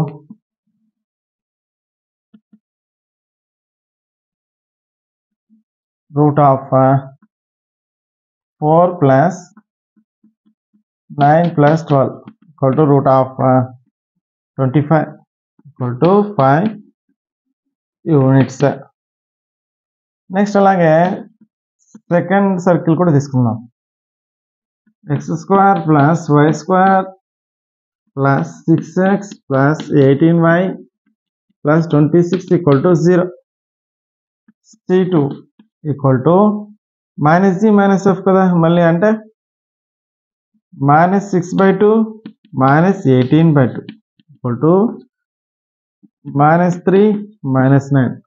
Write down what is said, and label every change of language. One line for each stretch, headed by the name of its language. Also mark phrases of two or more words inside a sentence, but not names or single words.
Telugu: (4 + 9 + 12) √25 = 5 యూనిట్స్. నెక్స్ట్ అలాగే
English: second circle
Telugu: కూడా తీసుకుందాం. x² + y² + 6x + 18y + 26 = 0. c2 -g - f కదా. మళ్ళీ అంటే -6/2 -18/2 -3 -9.